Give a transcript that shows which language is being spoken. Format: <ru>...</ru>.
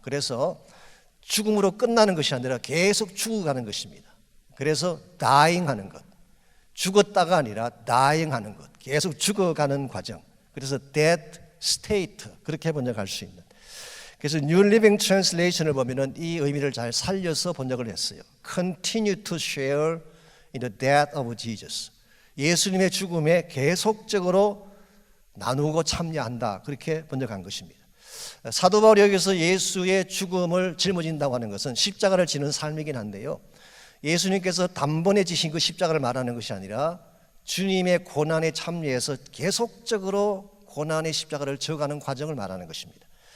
<ko>그래서 죽음으로 끝나는 것이 아니라 계속 죽어가는 것입니다. 그래서 dying 하는 것, 죽었다가 아니라 dying 하는 것, 계속 죽어가는 과정. 그래서 dead state, 그렇게 번역할 수 있는. 그래서 New Living Translation을 보면은 이 의미를 잘 살려서 번역을 했어요.</ko> <en>Continue to share in the death of Jesus.</en> <ko>예수님의 죽음에 계속적으로 나누고 참여한다, 그렇게 번역한 것입니다. 사도 바울이 여기서 예수의 죽음을 짊어진다고 하는 것은 십자가를 지는 삶이긴 한데요, 예수님께서 단번에 지신 그 십자가를 말하는 것이 아니라 주님의 고난에 참여해서 계속적으로 고난의 십자가를 져가는 과정을 말하는 것입니다.</ko>